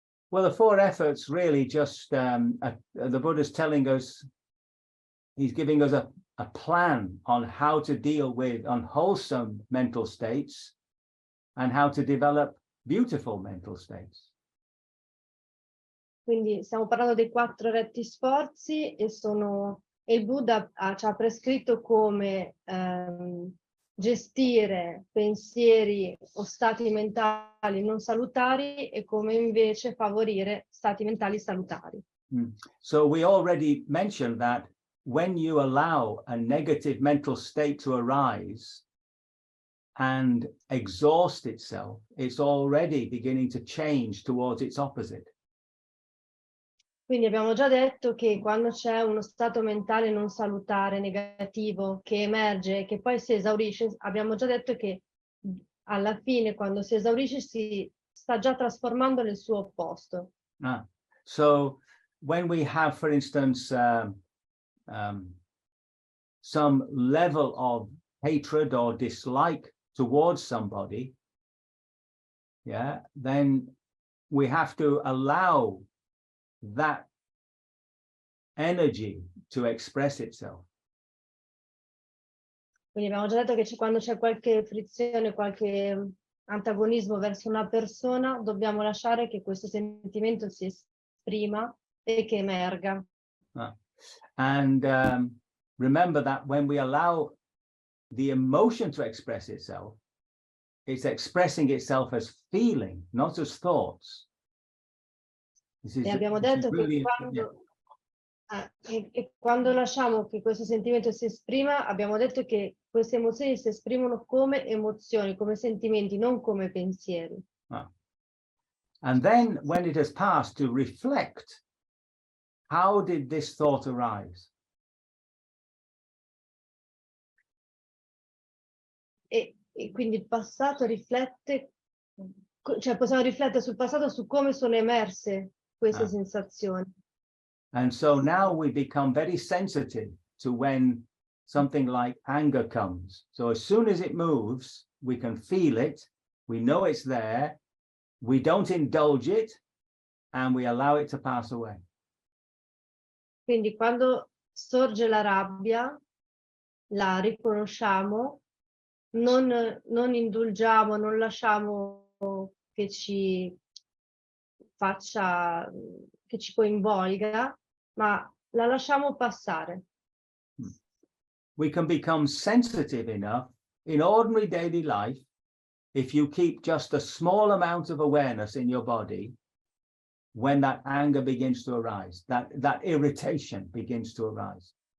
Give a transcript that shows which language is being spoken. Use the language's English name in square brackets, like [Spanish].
[English] Well, the 4 efforts really just the Buddha's telling us, he's giving us a plan on how to deal with unwholesome mental states and how to develop beautiful mental states. [Italian] Quindi stiamo parlando dei 4 retti sforzi e il Buddha ci ha prescritto come gestire pensieri o stati mentali non salutari e come invece favorire stati mentali salutari. [English] So we already mentioned that when you allow a negative mental state to arise and exhaust itself, it's already beginning to change towards its opposite. [Italian] Quindi abbiamo già detto che quando c'è uno stato mentale non salutare, negativo, che emerge e che poi si esaurisce, abbiamo già detto che alla fine, quando si esaurisce, si sta già trasformando nel suo opposto. [English] So when we have, for instance, some level of hatred or dislike towards somebody, yeah, then we have to allow that energy to express itself. [Italian] Quindi abbiamo già detto che quando c'è qualche frizione, qualche antagonismo verso una persona, dobbiamo lasciare che questo sentimento si esprima e che emerga. [English] And remember that when we allow the emotion to express itself, it's expressing itself as feeling, not as thoughts. [Italian] E abbiamo detto che quando lasciamo che questo sentimento si esprima, abbiamo detto che queste emozioni si esprimono come emozioni, come sentimenti, non come pensieri. [English] And then when it has passed, to reflect, how did this thought arise? [Italian] E quindi il passato riflette, cioè possiamo riflettere sul passato, su come sono emerse queste sensazioni. [English] And so now we become very sensitive to when something like anger comes. So as soon as it moves, we can feel it, we know it's there, we don't indulge it, and we allow it to pass away. [Italian] Quindi quando sorge la rabbia, la riconosciamo, non indulgiamo, non lasciamo che ci faccia, che ci coinvolga, ma la lasciamo passare. [English] We can become sensitive enough in ordinary daily life if you keep just a small amount of awareness in your body when that anger begins to arise, that irritation begins to arise.